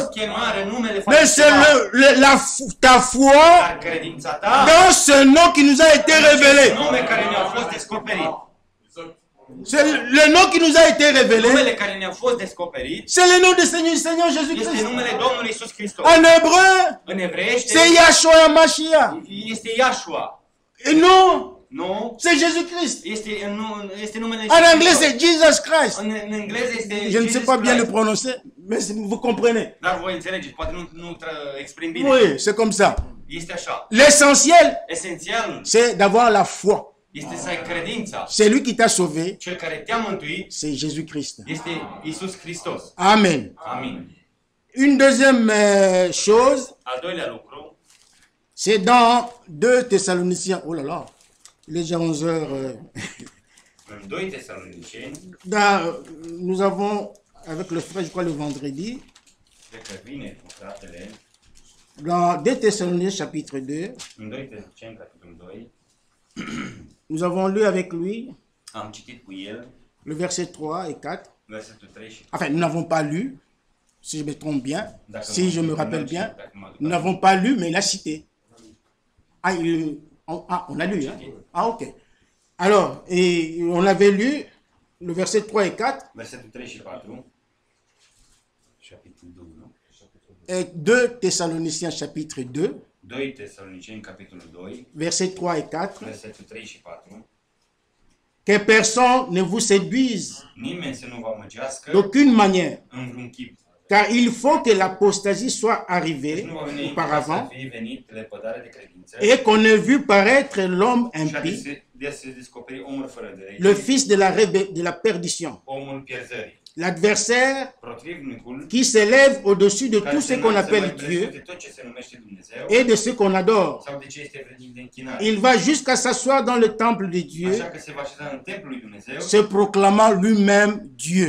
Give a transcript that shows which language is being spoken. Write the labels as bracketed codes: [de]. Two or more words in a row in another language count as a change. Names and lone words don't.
[ro] Chemare, numele [fr] mais [ro] face [fr] c'est [ro] ceva, [fr] ta foi [ro] dar credința ta, [fr] dans ce nom qui nous a été révélé. [ro] nume care ne-au fost descoperit, [fr] C'est le nom qui nous a été révélé. [ro] numele care ne-au fost descoperit, [fr] C'est le nom du Seigneur [ro] este [fr] Jésus-Christ. [ro] numele Domnului Iisus Hristos. [fr] En hébreu, [ro] În evreiește [fr] c'est Yahshua Mashiach. [ro] este Iashua. [fr] Et nous, [ro] Nu, [fr] C'est Jésus-Christ. [ro] este numele [fr] En anglais, [ro] Hristos. [fr] c'est Jesus Christ. [ro] În engleză este [fr] Je ne sais [ro] Jesus [fr] pas bien le [ro] Christ. [fr] prononcer, mais vous comprenez. [ro] Dar voi înțelegeți, poate nu exprim bine. [fr] Oui, c'est comme ça. [ro] Este așa. [fr] L'essentiel, [ro] Esențialul [fr] c'est d'avoir la foi. [ro] este să ai credința. [fr] C'est lui qui t'a sauvé, [ro] Cel care te-a mântuit [fr] c'est Jésus-Christ. [ro] este Isus Hristos. [fr] Amen. [ro] Amin. [fr] Une deuxième chose, [ro] Al doilea lucru, [fr] c'est dans 2 Thessaloniciens. Oh là là, il est déjà 11 heures. [ro] în 2 Tesaloniceni, [fr] Nous avons, avec le frère, je crois, le vendredi, [ro] cred că vineri cu fratele, [fr] dans 2 Thessaloniciens chapitre 2, [ro] în 2 Tesaloniceni, capitolul 2, [fr] nous avons lu avec lui [ro] am citit cu el [fr] le verset 3 et 4. [ro] versetul 3 și [fr] Enfin, nous n'avons pas lu, si je me trompe bien, D'accord. si je me rappelle bien, nous n'avons pas lu, mais il a cité. Ah, on a lu, hein? Ah, ok. Alors, et on avait lu le verset 3 et 4, [ro] versetul 3 și 4, capitolul 2, nu? [fr] et 2 Thessaloniciens chapitre 2, [ro] 2 Tesaloniceni, capitolul 2, [fr] verset 3 et 4, [ro] versetul 3 și 4, [fr] que personne ne vous séduise [ro] nimeni să nu vă amăgească [fr] d'aucune manière, [ro] în vreun chip. [fr] car il faut que l'apostasie soit arrivée [ro] Nu va veni să [fr] auparavant [ro] fie venit lepădarea de credință [fr] et qu'on ait vu paraître l'homme [ro] și [fr] impie, [ro] de se descoperi omul fără de [fr] le [ro] lege, [fr] fils de la perdition, [ro] omul pierzării. [fr] l'adversaire [ro] Protivnicul [fr] qui s'élève au-dessus de [ro] care [fr] tout [ro] se [fr] ce qu'on [ro] înalță [fr] appelle [ro] mai presus [fr] Dieu [ro] de tot ce se numește Dumnezeu [fr] et de ce qu'on adore. [ro] sau de ce este vrednic de închinare. [fr] Il va jusqu'à s'asseoir dans le temple de Dieu, [ro] Așa că se va așeza în templul lui Dumnezeu, [fr] se proclamant lui-même Dieu.